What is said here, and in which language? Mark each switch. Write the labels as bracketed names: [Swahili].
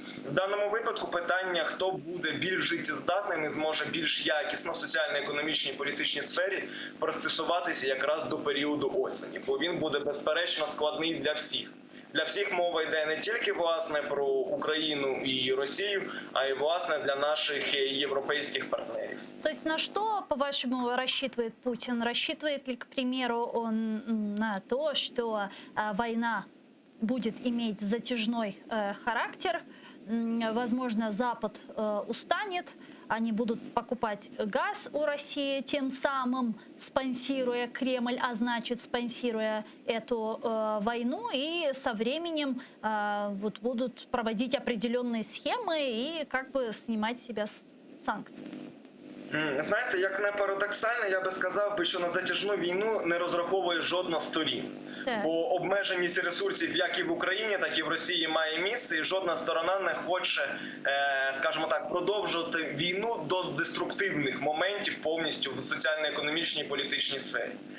[Ukrainian] В даному випадку питання, хто буде більш життєздатним і зможе більш якісно в соціально-економічній і політичній сфері пристосуватися якраз до періоду осені, бо він буде безперечно складний для всіх. Для всіх мова йде не тільки, власне, про Україну і Росію, а й, власне, для наших європейських партнерів. [Russian] То есть на что, по-вашему, рассчитывает Путин? Рассчитывает ли, к примеру, он на то, что война будет иметь затяжной характер? Возможно, Запад устанет, они будут покупать газ у России, тем самым спонсируя Кремль, а значит спонсируя эту войну, и со временем вот будут проводить определенные схемы и как бы снимать с себя санкции. [Ukrainian] Знаєте, як не парадоксально, я би сказав, що на затяжну війну не розраховує жодна з сторін. Бо обмеженість ресурсів як і в Україні, так і в Росії має місце, і жодна сторона не хоче, скажімо так, продовжувати війну до деструктивних моментів повністю в соціально-економічній і політичній сфері.